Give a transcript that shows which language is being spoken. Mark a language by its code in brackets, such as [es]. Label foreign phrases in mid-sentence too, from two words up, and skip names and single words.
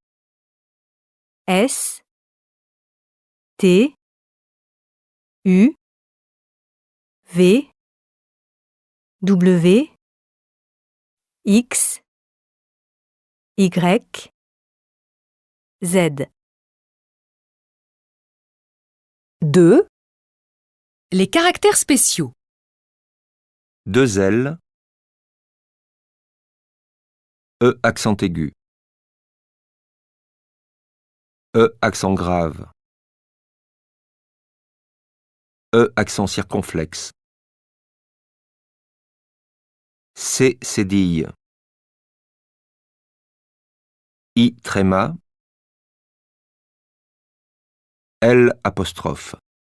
[fr] S, T, U, V, W, X, Y, Z. 2. Les caractères spéciaux. 2 L, E accent aigu, E accent grave, E accent circonflexe, C cédille, I tréma, L apostrophe.